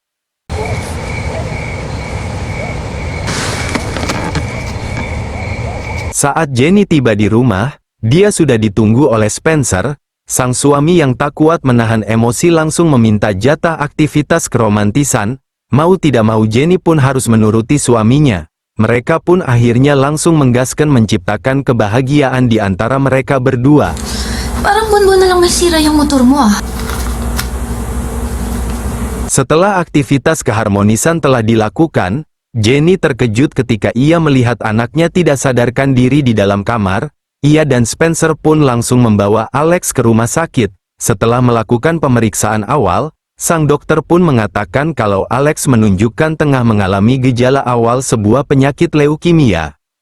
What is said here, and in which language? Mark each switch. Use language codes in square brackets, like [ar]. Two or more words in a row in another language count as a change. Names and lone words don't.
[id] Saat Jenny tiba di rumah, dia sudah ditunggu oleh Spencer. Sang suami yang tak kuat menahan emosi langsung meminta jatah aktivitas keromantisan. Mau tidak mau Jenny pun harus menuruti suaminya. Mereka pun akhirnya langsung menggaskan menciptakan kebahagiaan di antara mereka berdua. [tl] Parang buwan-buwan na lang masira yung motor mo ah. [id] Setelah aktivitas keharmonisan telah dilakukan, Jenny terkejut ketika ia melihat anaknya tidak sadarkan diri di dalam kamar. Ia dan Spencer pun langsung membawa Alex ke rumah sakit. Setelah melakukan pemeriksaan awal, sang dokter pun mengatakan kalau Alex menunjukkan tengah mengalami gejala awal sebuah penyakit leukemia.